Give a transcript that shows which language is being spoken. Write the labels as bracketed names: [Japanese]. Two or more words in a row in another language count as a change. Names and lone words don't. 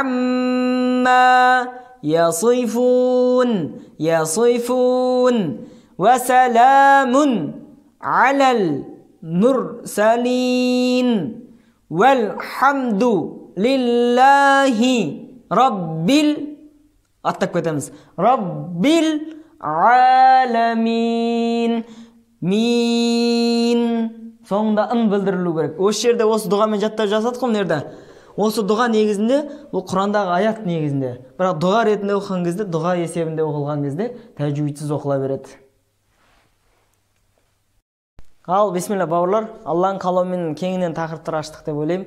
[Arabic] амма يصفون وسلام على المرسلين والحمد لله رب العالمين. Мин. [Kazakh] Соңында ын білдірілу керек. Осы жерде осы дұғамен жаттап жасадық қой мына жерде. Осы дұға негізінде, бұл Құрандағы аят негізінде. Бірақ дұға ретінде оқыған кезде, дұға есебінде оқылған кезде тәжуидсіз оқыла береді. Ал, бисмилла бауырлар, Алланың қалауымен кеңінен тақырыптар аштық деп ойлаймын.